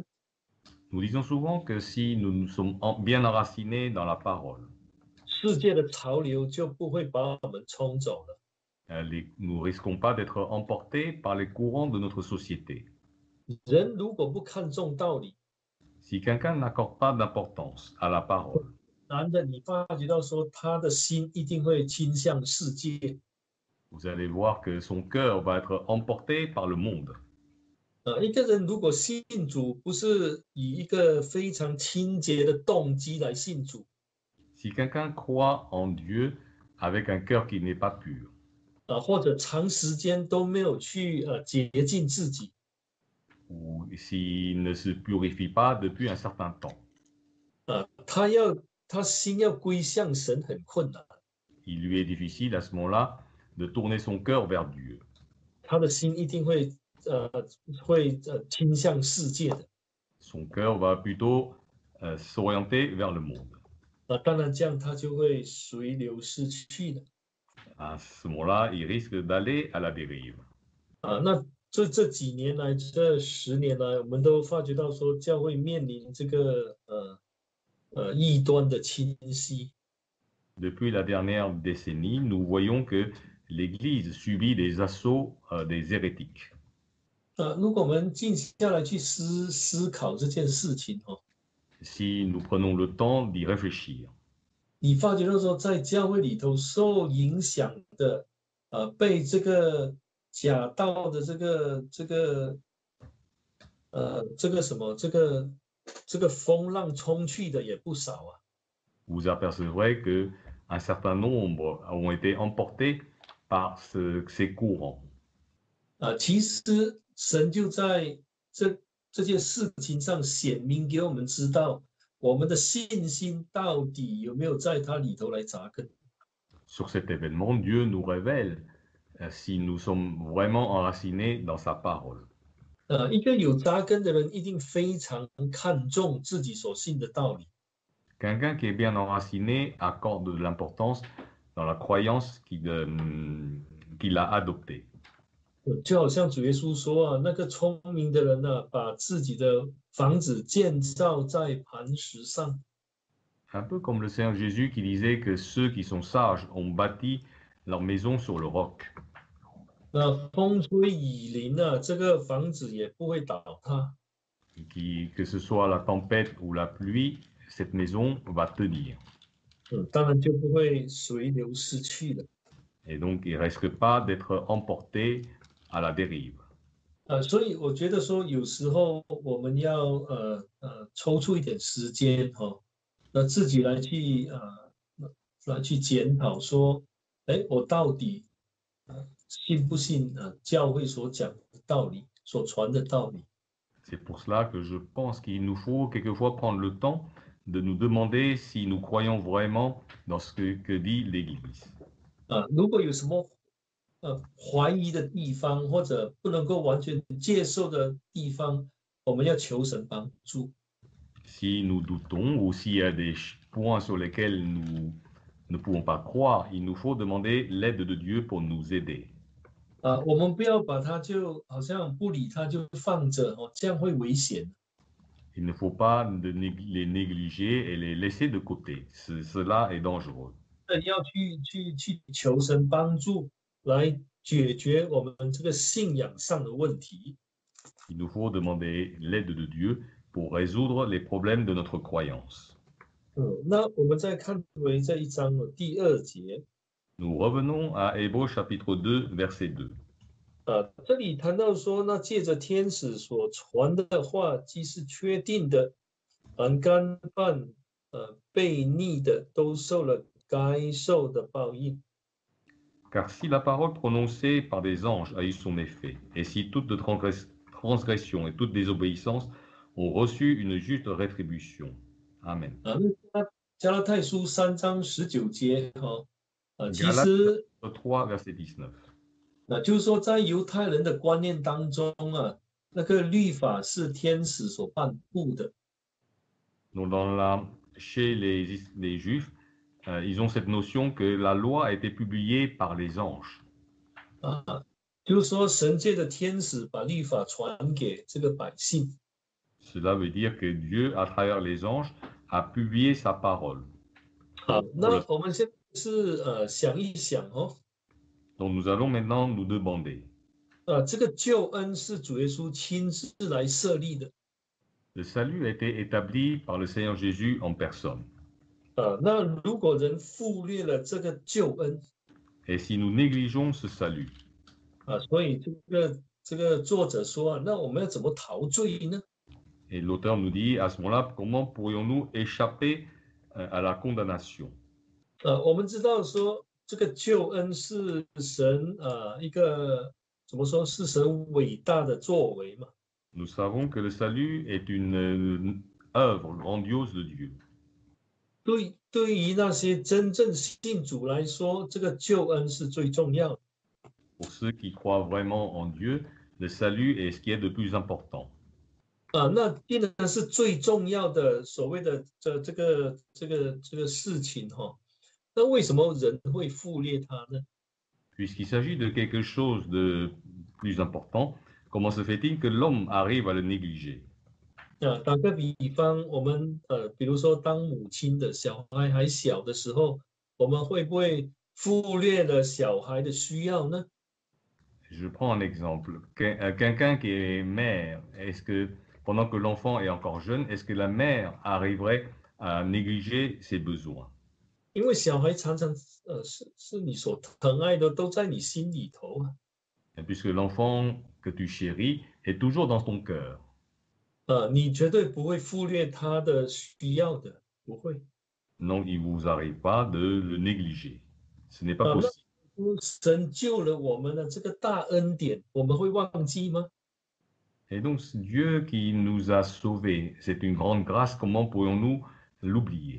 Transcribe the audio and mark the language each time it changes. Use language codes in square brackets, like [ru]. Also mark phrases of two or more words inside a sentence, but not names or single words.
[fr] Nous disons souvent que si nous sommes bien enracinés dans la parole, [zh] 世界的潮流就不会把我们冲走了。 [fr] nous ne risquons pas d'être emportés par les courants de notre société. [zh] 人如果不看重道理， [fr] Si quelqu'un n'accorde pas d'importance à la parole, [zh] 男的你发觉到说他的心一定会倾向世界。 [fr] vous allez voir que son cœur va être emporté par le monde. [zh] 一个人如果信主不是以一个非常清洁的动机来信主， [fr] Si quelqu'un croit en Dieu avec un cœur qui n'est pas pur, [zh] 或者长时间都没有去洁净自己， [fr] ou s'il ne se purifie pas depuis un certain temps, [zh] 他心要归向神很困难， [fr] il lui est difficile à ce moment-là de tourner son cœur vers Dieu. [zh] 他的心一定会倾向世界的。 [fr] Son cœur va plutôt s'orienter vers le monde. [zh] 当然这样他就会随流逝去了。 [fr] À ce moment-là, il risque d'aller à la dérive. [zh] 那这几年来，这10年来，我们都发觉到说，教会面临这个异端的侵袭。 [fr] Depuis la dernière décennie, nous voyons que l'Église subit des assauts des hérétiques. [zh] 如果我们静下来去思考这件事情， [fr] Si nous prenons le temps d'y réfléchir, [zh] 你发觉到说，在教会里头受影响的，被这个假道的这个什么这个风浪冲去的也不少啊。 [fr] Vous apercevrez qu'un certain nombre ont été emportés par ces courants. [zh] 其实神就在这件事情上显明给我们知道，我们的信心到底有没有在它里头来扎根。 [fr] Sur cet événement, Dieu nous révèle si nous sommes vraiment enracinés dans sa parole. [zh] 一个有扎根的人一定非常看重自己所信的道理。 [fr] Quelqu'un qui est bien enraciné accorde de l'importance dans la croyance qu'il a adoptée. [zh] 就好像主耶稣说啊，那个聪明的人呢、把自己的房子建造在磐石上。 [fr] Un peu comme le Seigneur Jésus qui disait que ceux qui sont sages ont bâti leur maison sur le roc. [zh] 那风吹雨淋啊，这个房子也不会倒塌。 [fr] Que ce soit la tempête ou la pluie, cette maison va tenir. [zh] 当然就不会随流失去了。 [fr] Et donc, il ne risque pas d'être emporté à la dérive. [zh] 所以我觉得说，有时候我们要抽出一点时间那自己来去检讨说，哎，我到底信不信教会所讲的道理，所传的道理？ [fr] C'est pour cela que je pense qu'il nous faut quelquefois prendre le temps de nous demander si nous croyons vraiment dans ce que dit l'Église. [zh] 如果有什么怀疑的地方，或者不能够完全接受的地方，我们要求神帮助。 [fr] Si nous doutons ou s'il y a des points sur lesquels nous ne pouvons pas croire, il nous faut demander l'aide de Dieu pour nous aider. [zh] 我们不要把它就好像不理它就放着这样会危险。 [fr] Il ne faut pas les négliger et les laisser de côté. Cela est dangereux. [zh] 要去求神帮助，来解决我们这个信仰上的问题。 [fr] Il nous faut demander l'aide de Dieu pour résoudre les problèmes de notre croyance. [zh] 那我们再看回这一章的第2节。 [fr] Nous revenons à Hébreux chapitre 2, verset 2. [zh] 这里谈到说，那借着天使所传的话，既是确定的，凡干犯悖逆的，都受了该受的报应。 [fr] Car si la parole prononcée par des anges a eu son effet, et si toute transgression et toute désobéissance ont reçu une juste rétribution. Amen. [zh] 加拉太书3章19节其 [fr] Galates [zh] 实 [fr] 3, verset 19. [zh] 那就是说，在犹太人的观念当中那个律法是天使所颁布的。 [fr] Donc chez les Juifs, ils ont cette notion que la loi a été publiée par les anges. [zh] 就是说，神界的天使把律法传给这个百姓。 [fr] Cela veut dire que Dieu, à travers les anges, a publié sa parole. [zh] 那我们现在是想一想 [fr] Donc nous allons maintenant nous demander. [zh] 这个救恩是主耶稣亲自来设立的。 [fr] Le salut a été établi par le Seigneur Jésus en personne. [zh] 那如果人忽略了这个救恩 [fr] Et si nous négligeons ce salut, [zh] 所以这个作者说那我们要怎么逃罪呢？ [fr] et l'auteur nous dit à ce moment-là, comment pourrions-nous échapper à la condamnation? [zh] 我们知道说这个救恩是神一个怎么说是神伟大的作为嘛。 [fr] Nous savons que le salut est une œuvre grandiose de Dieu. [zh] 对于那些真正信主来说，这个救恩是最重要的。 [fr] Pour ceux qui croient vraiment en Dieu, le salut est ce qui est de plus important. [zh] 那既然是最重要的所谓的这个事情那为什么人会忽略它呢？ [fr] Puisqu'il s'agit de quelque chose de plus important, comment se fait-il que l'homme arrive à le négliger? [zh] 打个比方，我们比如说当母亲的小孩还小的时候，我们会不会忽略了小孩的需要呢？ [fr] Je prends un exemple. Quelqu'un qui est mère, est-ce que pendant que l'enfant est encore jeune, est-ce que la mère arriverait à négliger ses besoins? [zh] 因为小孩常常是你所疼爱的，都在你心里头啊。 [fr] puisque l'enfant que tu chéris est toujours dans ton cœur. [zh] 你绝对不会忽略他的需要的，不会。 [fr] Donc, il ne vous arrive pas de le négliger. Ce n'est pas [zh] 那 [fr] possible. [zh] 神救了我们的这个大恩典，我们会忘记吗？ [fr] Et donc, c'est Dieu qui nous a sauvés, c'est une grande grâce, comment pourrions-nous l'oublier?